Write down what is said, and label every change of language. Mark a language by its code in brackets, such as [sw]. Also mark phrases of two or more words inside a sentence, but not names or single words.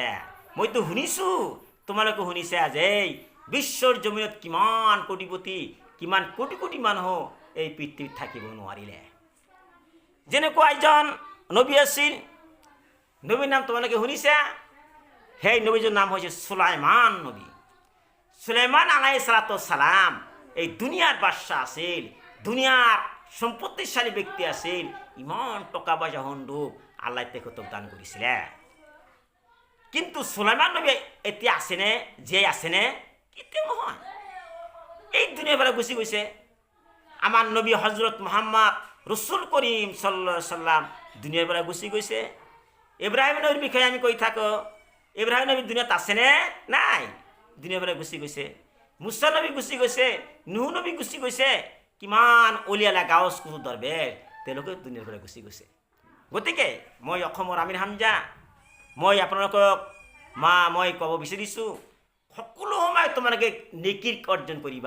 [as] মইতো শুনিছোঁ, তোমালোকে শুনিছা যে এই বিশ্বৰ জমিনত কিমান কোটিপতি, কিমান কোটি কোটি মানুহ এই পৃথিৱীত থাকিব নোৱাৰিলে। যেনেকুৱা এজন নবী আছিল, নবীৰ নাম তোমালোকে শুনিছা। সেই নবীজনৰ নাম হৈছে সুলাইমান নবী। সুলাইমান [ar] عليه السلام [as] এই দুনিয়াৰ বাদশাহ আছিল, দুনিয়াৰ সম্পত্তিশালী ব্যক্তি আছিল। ইমান টকা পইচা সন্দুক আল্লাহ তেখেতক দান কৰিছিলে। কিন্তু সুলাইমান নবী এতিয়া আছেনে, জীয়াই আছেনে? কেতিয়াও নহয়, এই দুনিয়াৰ পৰা গুচি গৈছে। আমাৰ নবী হজৰত মুহাম্মদ ৰসুল কৰিম [ar] صلى الله عليه وسلم [as] দুনিয়াৰ পৰা গুচি গৈছে। ইব্ৰাহিম নবীৰ বিষয়ে আমি কৈ থাকোঁ, ইব্ৰাহিম নবী দুনিয়াত আছেনে? নাই, দুনিয়াৰ পৰা গুচি গৈছে। মুছা নবী গুচি গৈছে, নুহ নবী গুচি গৈছে, কিমান অলিয়ালা গাঁৱৰ কুতুব দৰবেশ তেওঁলোকে দুনিয়াৰ পৰা গুচি গৈছে। গতিকে মই অসমৰ আমিৰ হামজা, মই আপোনালোকক মই ক'ব বিচাৰিছোঁ, সকলো সময় তোমালোকে নেকিৰ অৰ্জন কৰিবা।